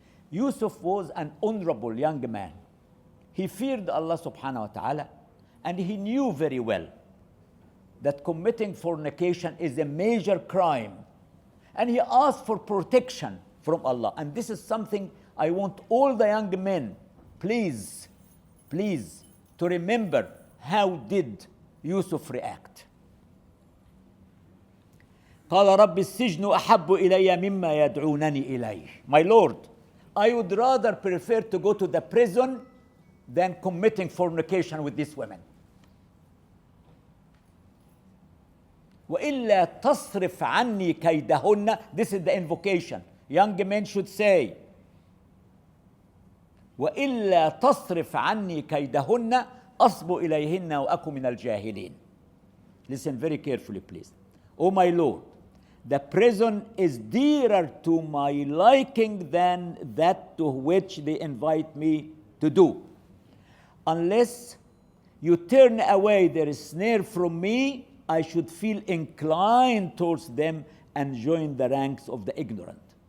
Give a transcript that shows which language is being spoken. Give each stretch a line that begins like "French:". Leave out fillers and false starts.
English: Yusuf was an honorable young man. He feared Allah subhanahu wa ta'ala, and he knew very well that committing fornication is a major crime. And he asked for protection from Allah. And this is something I want all the young men, please, to remember how did Yusuf react.
Arabic: قال رب السجن أحب إلي مما يدعونني إليه.
English: My Lord, I would rather prefer to go to the prison than committing fornication with these women.
Arabic: وإلا تصرف عني كيدهن.
English: This is the invocation. Young men should say,
Arabic: وإلا تصرف عني كيدهن أصب إليهن وأكن من الجاهلين.
English: Listen very carefully, please. Oh my Lord, the prison is dearer to my liking than that to which they invite me to do. Unless you turn away their snare from me, I should feel inclined towards them and join the ranks of the ignorant.